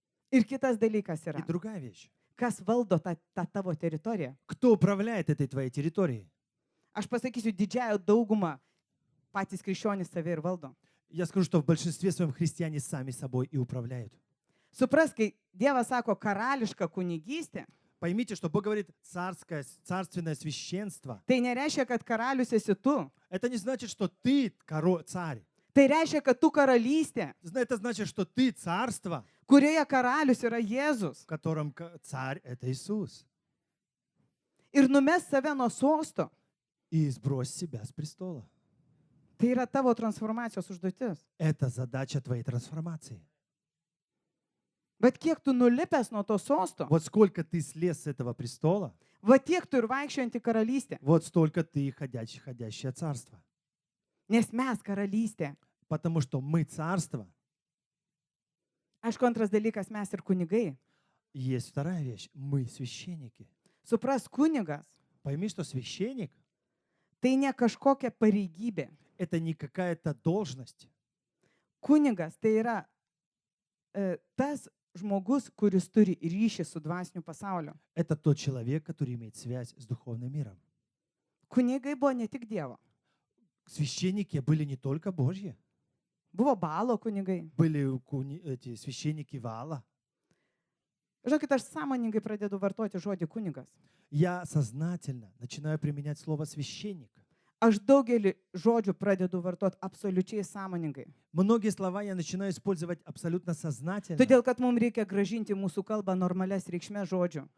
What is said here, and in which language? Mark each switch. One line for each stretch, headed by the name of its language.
Lithuanian: Ir kitas dalykas
Russian: И
Lithuanian: yra,
Russian: другая вещь.
Lithuanian: kas valdo tą tavo teritoriją.
Russian: Кто управляет этой твоей территорией?
Lithuanian: Aš pasakysiu, didžiąją daugumą patys krikščionys save ir valdo.
Russian: Я скажу, что в большинстве своем христиане сами собой и управляют.
Lithuanian: Supras, kai Dievas sako karališka kunigystė,
Russian: Поймите, что Бог говорит царственное священство.
Lithuanian: tai nereiškia, kad karalius esi tu.
Russian: Это не значит, что ты царь.
Lithuanian: Tai reiškia, kad tu karalystė,
Russian: Это значит, что ты царство,
Lithuanian: kurioje karalius yra Jėzus.
Russian: в котором царь – это Иисус.
Lithuanian: Ir numes save nuo sosto.
Russian: И сбрось себя с престола.
Lithuanian: Tai yra tavo transformacijos užduotis.
Russian: Это задача твоей трансформации.
Lithuanian: Bet kiek tu nulipęs nuo to sosto,
Russian: Вот сколько ты слез с этого престола,
Lithuanian: va tiek tu ir vaikščiojanti karalystė.
Russian: вот столько ты ходящее царство.
Lithuanian: Nes mes karalystė.
Russian: Потому что мы царство.
Lithuanian: Aišku, antras dalykas, mes ir kunigai.
Russian: Есть вторая вещь. Мы священники.
Lithuanian: Supras, kunigas
Russian: Пойми, что священник
Lithuanian: tai ne kažkokia pareigybė.
Russian: – это не какая-то должность.
Lithuanian: Kunigas tai yra tas žmogus, kuris turi ryšį su dvasiniu pasauliu.
Russian: Это тот человек, который имеет связь с духовным миром.
Lithuanian: Kunigai buvo ne tik Dievo.
Russian: Священники были не только Божьи.
Lithuanian: Buvo Balo kunigai.
Russian: Были эти священники Ваала.
Lithuanian: Žinokit, aš sąmoningai pradedu vartoti žodį kunigas.
Russian: Я сознательно начинаю применять слово «священник».
Lithuanian: Aš daugelį žodžių pradedu vartoti absoliučiai sąmoningai.
Russian: Многие слова я начинаю использовать абсолютно сознательно,
Lithuanian: Todėl, kad mums reikia gražinti mūsų kalbą normalias reikšmės žodžių.